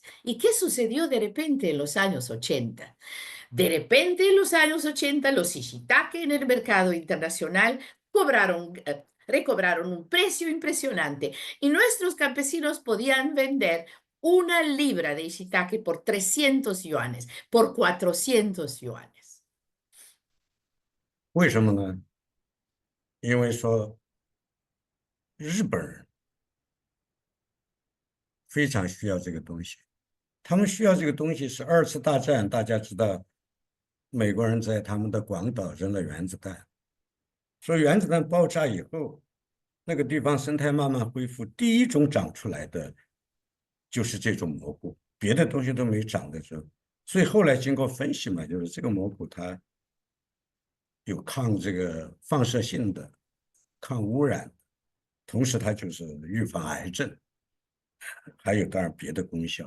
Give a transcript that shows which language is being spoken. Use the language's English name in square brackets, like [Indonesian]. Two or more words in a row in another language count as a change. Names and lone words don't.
[Spanish] ¿Y qué sucedió de repente en los años 80? De repente, en los años 80, los ishitake en el mercado internacional recobraron un precio impresionante y nuestros campesinos podían vender 1 libra de ishitake por 300 yuanes, por 400 yuanes. [Chinese] 为什么呢？因为说日本人非常需要这个东西，他们需要这个东西是2次大战，大家知道，美国人在他们的广岛扔了原子弹，说原子弹爆炸以后，那个地方生态慢慢恢复，第一种长出来的就是这种蘑菇，别的东西都没长的时候，所以后来经过分析嘛，就是这个蘑菇它有抗这个放射性的、抗污染，同时它就是预防癌症，还有当然别的功效。